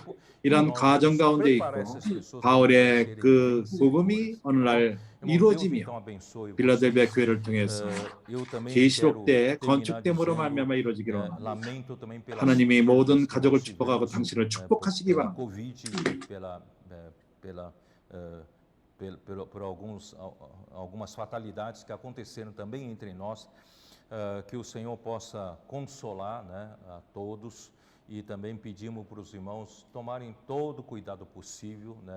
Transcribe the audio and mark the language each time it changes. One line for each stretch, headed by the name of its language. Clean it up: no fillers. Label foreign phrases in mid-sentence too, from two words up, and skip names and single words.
Korean: 이런 가정 가운데 있고 바울의 그 복음이 어느 날 이루어지며 빌라델비아 교회를 통해서 계시록 때 건축됨으로 말미암아 이루어지기를 원합니다. 하나님이 모든 가족을 축복하고 당신을 축복하시기 바랍니다.
Portuguese: Por algumas fatalidades que aconteceram também entre nós, que o Senhor possa consolar, né, a todos, e também pedimos para os irmãos tomarem todo o cuidado possível, né?